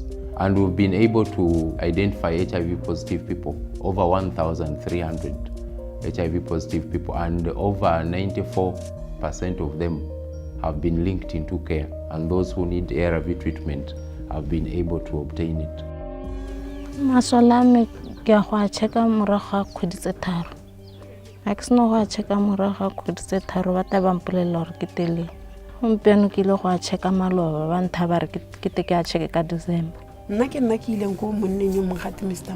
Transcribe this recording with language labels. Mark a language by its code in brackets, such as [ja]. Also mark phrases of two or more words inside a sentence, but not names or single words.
[en] And we've been able to identify HIV positive people, over 1,300 HIV positive people, and over 94% of them have been linked into care, and those who need ARV treatment have been able to obtain it. [tn] Ke a go a checka morago ga kgwedi tse tharo. Ha ke seno go a checka morago ga kgwedi tse tharo ba tla ba mpolelela gore ke telele. Gompieno ke ile go a checka maloba ba ntha ba re ke te ke a checke ka December. Nna ke ileng go monneng yo mogate Mr.